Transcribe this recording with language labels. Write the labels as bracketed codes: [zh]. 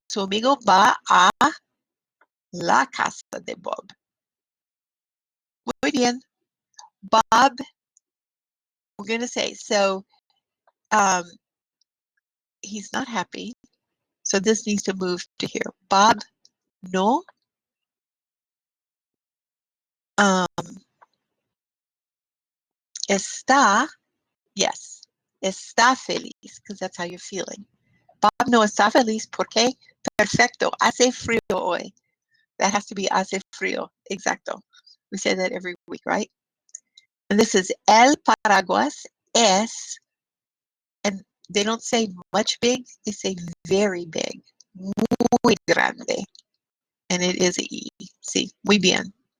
[es] Su amigo va a la casa de Bob. Muy bien. [en] Bob, we're going to say, so he's not happy. So this needs to move to here. [es] Bob no está, [en] yes, [es] está feliz, [en] because that's how you're feeling. [es] Bob no está feliz porque perfecto, hace frío hoy. [en] That has to be [es] hace frío, exacto. [en] We say that every week, right? And this is [es] el paraguas es, [en] and they don't say much big, they say very big, [es] muy grande. [en] And it is a E. See, [es] muy bien.